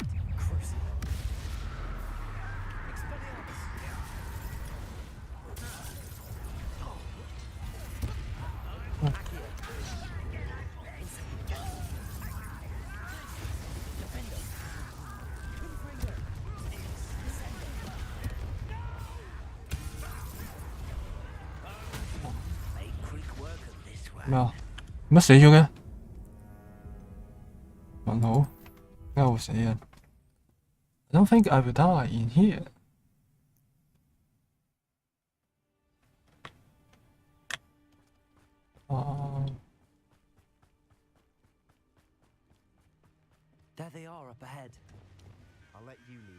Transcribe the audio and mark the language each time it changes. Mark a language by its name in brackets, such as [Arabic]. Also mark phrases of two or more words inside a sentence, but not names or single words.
[English] Crucible. Expelliarmus. Accio. Defender. Confringo. Make quick work of this one. [Cantonese] 咩啊？乜死咗嘅？ 問號？點解會死人 ？ [English] I don't think I will die in here。啊！ There they are up ahead. I'll let you lead.